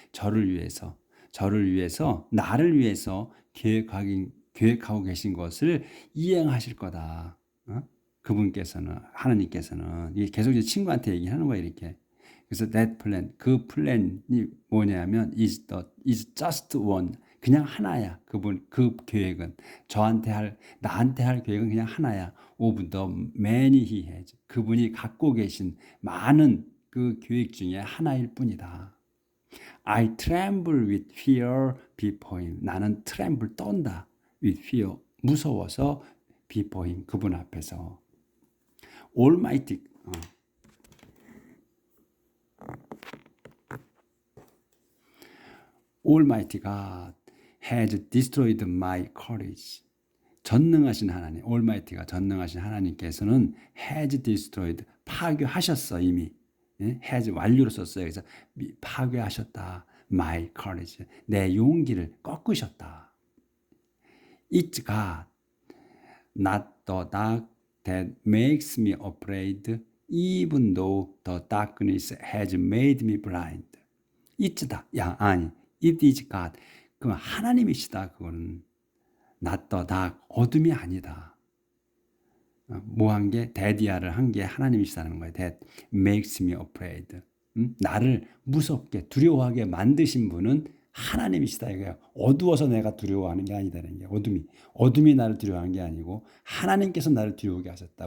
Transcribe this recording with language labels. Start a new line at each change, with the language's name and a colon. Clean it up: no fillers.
Korean: 저를 위해서, 나를 위해서 계획하고 계신 것을 이행하실 거다. 그분께서는, 하나님께서는. 이게 계속 이제 친구한테 얘기하는 거야, 이렇게. 그래서
English: that plan,
Korean: 그 플랜이 뭐냐면
English: is just one.
Korean: 그냥 하나야. 그 계획은 나한테 할 계획은 그냥 하나야.
English: of the many he has.
Korean: 그분이 갖고 계신 많은 그 계획 중에 하나일 뿐이다.
English: I tremble with fear before him.
Korean: 나는 tremble, 떤다.
English: with fear,
Korean: 무서워서
English: before him,
Korean: 그분 앞에서.
English: Almighty, Almighty God has destroyed my courage.
Korean: 전능하신 하나님, Almighty가 전능하신 하나님께서는
English: has destroyed,
Korean: 파괴하셨어 이미. has 완료로 썼어요. 그래서 파괴하셨다.
English: my courage,
Korean: 내 용기를 꺾으셨다.
English: It's God, not the dark that makes me afraid, even though the darkness has made me blind. It's that, it is God.
Korean: 그건 하나님이시다. 그거는
English: not the dark.
Korean: 어둠이 아니다. 뭐 한 게? 데디아를 한 게 하나님이시다는 거예요.
English: That makes me afraid.
Korean: 나를 무섭게 두려워하게 만드신 분은 하나님이시다 이거예요. 어두워서 내가 두려워하는 게 아니다는 게 어둠이 나를 두려워하는 게 아니고 하나님께서 나를 두려우게 하셨다.